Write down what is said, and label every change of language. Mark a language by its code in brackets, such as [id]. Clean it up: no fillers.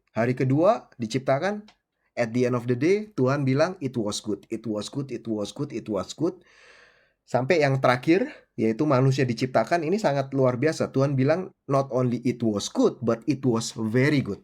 [id] Hari kedua, diciptakan, [en] at the end of the day, [id] Tuhan bilang, [en] it was good, it was good, it was good, it was good. [id] Sampai yang terakhir, yaitu manusia diciptakan, ini sangat luar biasa. Tuhan bilang, [en] not only it was good, but it was very good.